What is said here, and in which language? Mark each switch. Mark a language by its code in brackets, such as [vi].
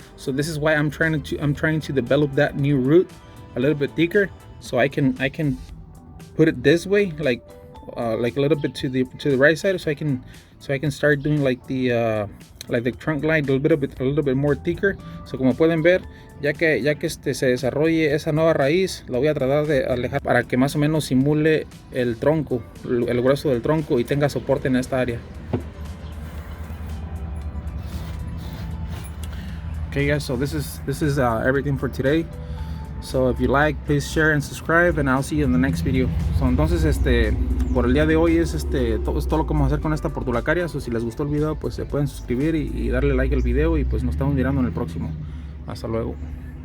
[en] So this is why I'm trying to develop that new root a little bit thicker, so I can put it this way, like a little bit to the right side, so I can start doing like the trunk line a little bit more thicker. [es] So como pueden ver, ya que se desarrolle esa nueva raíz, la voy a tratar de alejar para que más o menos simule el tronco, el grueso del tronco, y tenga soporte en esta área. [en] Okay guys, so this is everything for today. So if you like, please share and subscribe, and I'll see you in the next video. [es] So entonces por el día de hoy es todo lo que vamos a hacer con esta portulacaria. So si les gustó el video, pues se pueden suscribir y darle like al video, y pues nos estamos mirando en el próximo. Hasta luego.